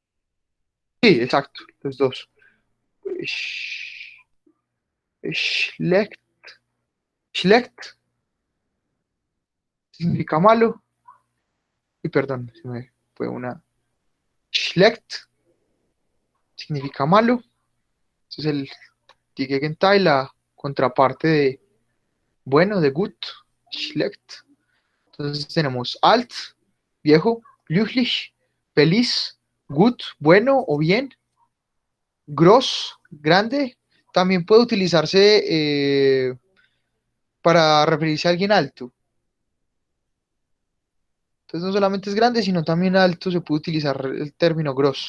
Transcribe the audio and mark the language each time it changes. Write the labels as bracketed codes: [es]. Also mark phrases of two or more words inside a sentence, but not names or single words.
[es] Sí, exacto, los dos. [de] Schlecht, schlecht [es] significa malo. Y perdón, se me fue una. Schlecht significa malo. Este es el [de] Die Gegenteil, [es] la contraparte de bueno, de gut, schlecht. Entonces tenemos alt, viejo, glücklich, feliz, gut, bueno o bien, gross, grande. También puede utilizarse para referirse a alguien alto. Entonces no solamente es grande, sino también alto, se puede utilizar el término gross.